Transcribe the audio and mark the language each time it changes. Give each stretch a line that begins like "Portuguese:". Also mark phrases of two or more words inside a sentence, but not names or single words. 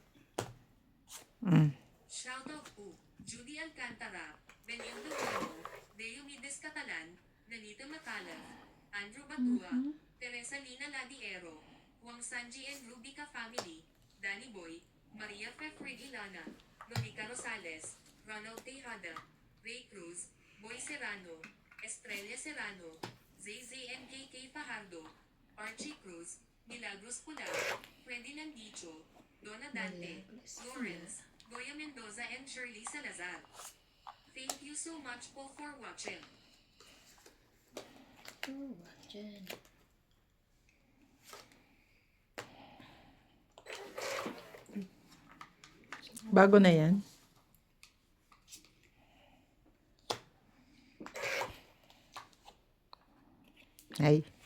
Filipino: Shoutout po, Judy Alcantara, Benio Delgado, Diomedes Catalan, Nanita Macalaf, Andrew Batua, Teresa Lina Ladiero, Juan Sanji and Rubica Family, Danny Boy, Maria Fefred Ilana, Lonica Rosales, Ronald Tejada, Ray Cruz, Boy Serrano, Estrella Serrano, ZZNKK Fajardo, Archie Cruz, Milagros Pula, Ferdinand Dicho, Donna Dante, Lawrence, Goya Mendoza and Shirley Salazar.
English: Thank you so much po for watching.
Filipino: Oh, dyan. Bago na yan. Ay.